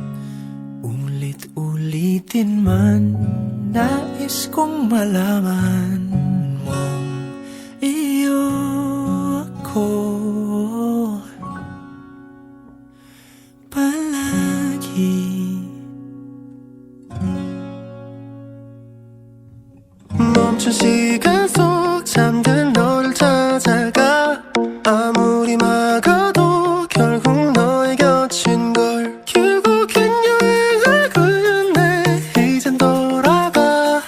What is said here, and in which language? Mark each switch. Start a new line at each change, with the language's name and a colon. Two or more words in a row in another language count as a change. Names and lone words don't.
Filipino: Ulit-ulitin man, nais kong malaman mong iyo ako palagi.
Korean: 멈춘 시간 속 잠든 너를 찾아가. 아무리 막아도 결국 너의 곁인 걸. 결국엔 여행을 끝내 이젠 돌아가.